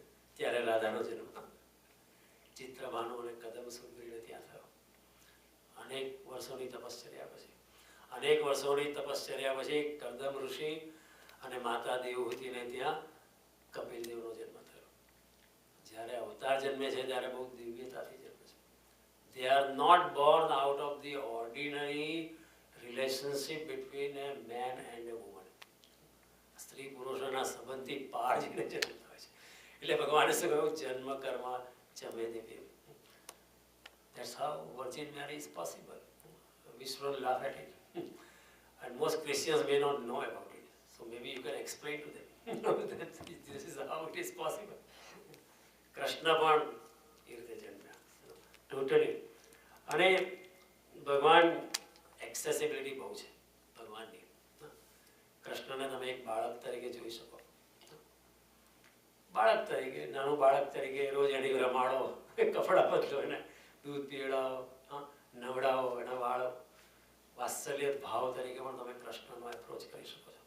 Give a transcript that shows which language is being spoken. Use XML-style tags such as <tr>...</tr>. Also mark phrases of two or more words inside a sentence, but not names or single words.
<gu>ત્યારે રાધાનો જન્મ ચિત્રભાનુ અને કદમ સુંદરીને ત્યાં થયો. અનેક વર્ષોની તપશ્ચર્યા પછી કદમ ઋષિ અને માતા દેવહૂતિને ત્યાં કપિલદેવનો જન્મ થયો. જ્યારે અવતાર જન્મે છે ત્યારે બહુ દિવ્યતાથી જન્મે છે.</gu> <en>They are not born out of the ordinary relationship between a man and a woman.</en> <gu>સ્ત્રી પુરુષોના સંબંધથી પાર જઈને જન્મતા હોય છે. એટલે ભગવાને શું કહ્યું?</gu> <sa>जन्म कर्म चमे देवी.</sa> <en>That's how Virgin Mary is possible. We should laugh at it. And most Christians may not know about it. So maybe you can explain to them that this is how it is possible.</en> <gu>કૃષ્ણ પણ એ રીતે જન્મ્યા ટોટલી. અને ભગવાન એક્સેસિબિલિટી બહુ છે ભગવાનની. કૃષ્ણને તમે એક બાળક તરીકે જોઈ શકો. બાળક તરીકે, નાનું બાળક તરીકે રોજ એની રમાડો, કપડાં બદલો, એને દૂધ પીવડાવો, નવડાવો, એના વાળ વાત્સલ્ય ભાવ તરીકે પણ તમે કૃષ્ણનો એપ્રોચ કરી શકો છો.</gu>